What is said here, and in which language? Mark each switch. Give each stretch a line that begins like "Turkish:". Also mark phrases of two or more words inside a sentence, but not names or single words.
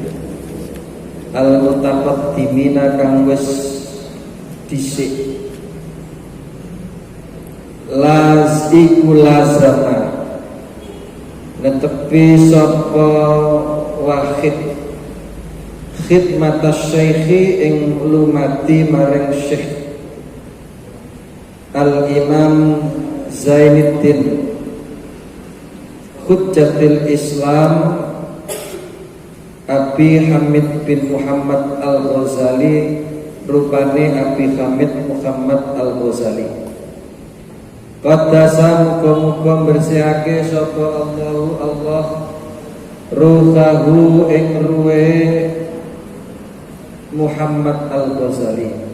Javanese: al-mutaqaddimina kang wis dhisik iku lazama netepi sapa wahid
Arabic: khidmatas syaikhi
Javanese: ing lumati maring syekh al-imam Zainuddin Hujjatul Islam Abi Hamid bin Muhammad Al-Ghazali, rupane Abi Hamid Muhammad Al-Ghazali. Qaddasa muga-muga bersihake sapa Allah ruhahu ing ruwe Muhammad Al-Ghazali.